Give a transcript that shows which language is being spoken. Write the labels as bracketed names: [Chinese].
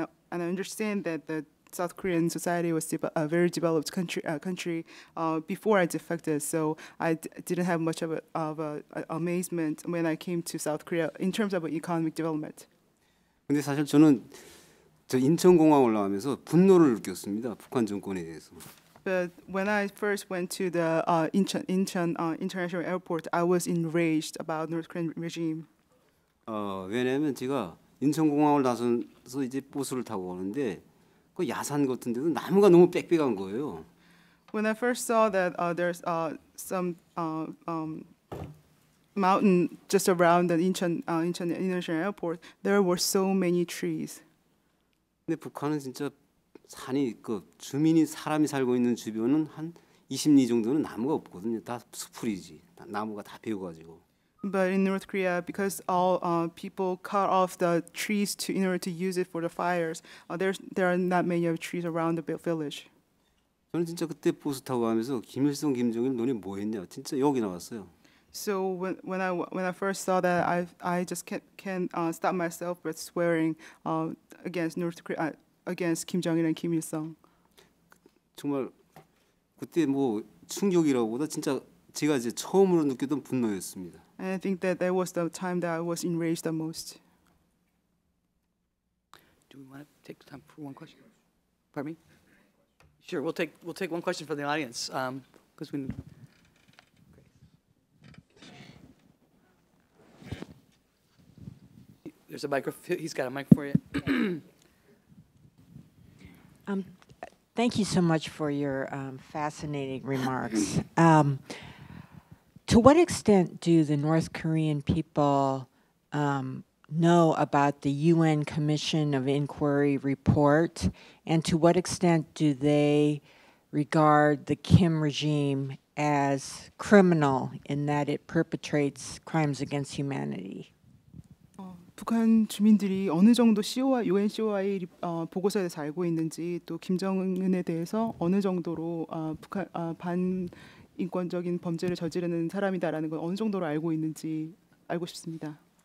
[English] and I understand that the South Korean society was a very developed country before I defected, so I didn't have much of a amazement when I came to South Korea in terms of economic development. [Korean] 근데 사실 저는 저 인천공항 올라가면서 분노를 느꼈습니다. 북한 정권에 대해서. [English] But when I first went to the Incheon International Airport, I was enraged about North Korean regime. [Korean] 왜냐하면 제가 인천공항을 나서서 이제 버스를 타고 오는데 그 야산 같은 데도 나무가 너무 빽빽한 거예요. [English] When I first saw that there's some mountain just around the Incheon International Airport, there were so many trees. [Korean] 근데 북한은 진짜 산이 그 주민이 사람이 살고 있는 주변은 한 20리 정도는 나무가 없거든요. 다 수풀이지. 나무가 다 베어가지고. [English] But in North Korea, because all people cut off the trees in order to use it for the fires, there are not many of trees around the village. [Korean] 저는 진짜 그때 버스 타고 가면서 김일성, 김정일 너네 뭐 했냐? 진짜 여기 나왔어요. [English] So when I first saw that, I just can't stop myself but swearing against North Korea, against Kim Jong-il and Kim Il-sung. [Korean] 정말 그때 뭐 충격이라고보다 진짜 제가 이제 처음으로 느꼈던 분노였습니다. [English] And I think that was the time that I was enraged the most. Do we want to take time for one question? Pardon me? Sure, we'll take one question from the audience because we. There's a microphone. He's got a mic for you. Thank you so much for your fascinating remarks. To what extent do the North Korean people know about the UN Commission of Inquiry report, and to what extent do they regard the Kim regime as criminal in that it perpetrates crimes against humanity? [Korean] 북한 주민들이 어느 정도 UN COI 보고서에 대해서 알고 있는지, 또 김정은에 대해서 어느 정도로 북한 반인권적인 범죄를 저지르는 사람이다라는 걸 어느 정도로 알고 있는지 알고 싶습니다.